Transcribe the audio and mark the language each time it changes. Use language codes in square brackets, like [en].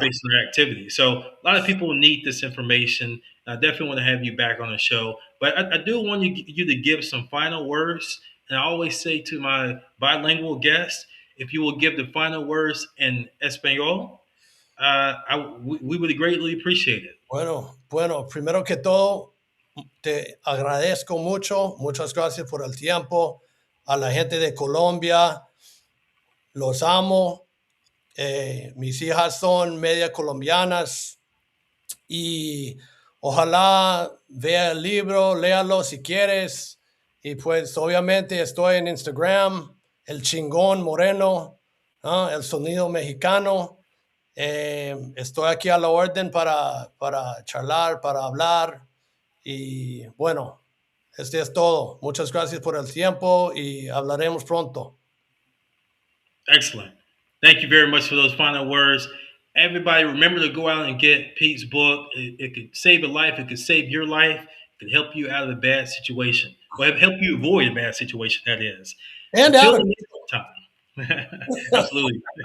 [en] based on their activity. So a lot of people need this information. I definitely want to have you back on the show, but I do want you to give some final words. And I always say to my bilingual guests, if you will give the final words in Espanol, we would greatly appreciate it. [es] Bueno, primero que todo, te agradezco mucho. Muchas gracias por el tiempo. A la gente de Colombia, los amo. Mis hijas son media colombianas y ojalá vea el libro, léalo si quieres. Y pues obviamente estoy en Instagram, el chingón moreno, ¿ah? El sonido mexicano. Estoy aquí a la orden para charlar, para hablar. Y bueno, este es todo. Muchas gracias por el tiempo y hablaremos pronto. [en] Excellent. Thank you very much for those final words. Everybody, remember to go out and get Pete's book. It could save a life. It could save your life. It could help you out of a bad situation. Well, help you avoid a bad situation, that is. And Until out the of next time. Absolutely.